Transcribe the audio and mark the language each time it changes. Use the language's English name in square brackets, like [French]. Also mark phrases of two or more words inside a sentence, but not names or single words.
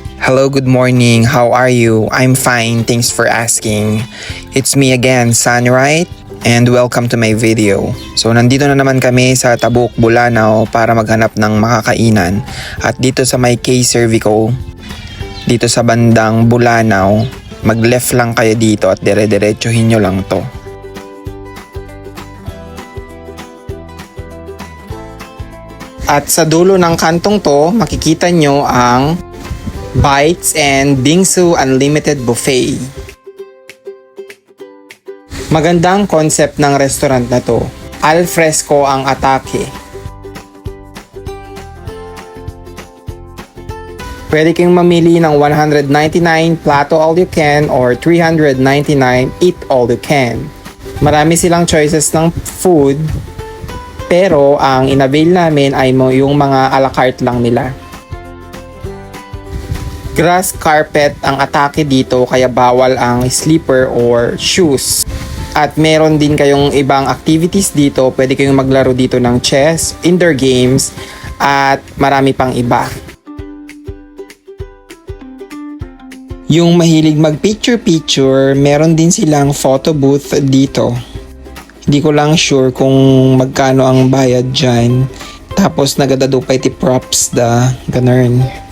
[English] Hello, good morning. How are you? I'm fine. Thanks for asking. It's me again, Sunright, and welcome to my video. So, [Filipino] nandito na naman kami sa Tabuk, Bulanao para maghanap ng makakainan. At dito sa may K-Cervico, dito sa bandang Bulanao, mag-left lang kayo dito at dire-diretsuhin nyo lang to. At sa dulo ng kantong to, makikita nyo ang Bites and Bingsu Unlimited Buffet. Magandang concept ng restaurant na to. Al fresco ang atake. Pwede kayong mamili ng 199 plato [English] all you can [Filipino] or 399 [English] eat all you can. [Filipino] Marami silang choices ng food, pero ang inavail namin ay yung mga [English] a la carte [Filipino] lang nila. [English] Grass carpet [Filipino] ang atake dito kaya bawal ang slipper or shoes. At meron din kayong ibang activities dito. Pwede kayong maglaro dito ng chess, [English] indoor games, [Filipino] at marami pang iba. Yung mahilig mag-picture-picture, meron din silang [English] photo booth [Filipino] dito. Hindi ko lang sure kung magkano ang bayad dyan. [Iloko] Tapos nagadadupay ti props da ganun.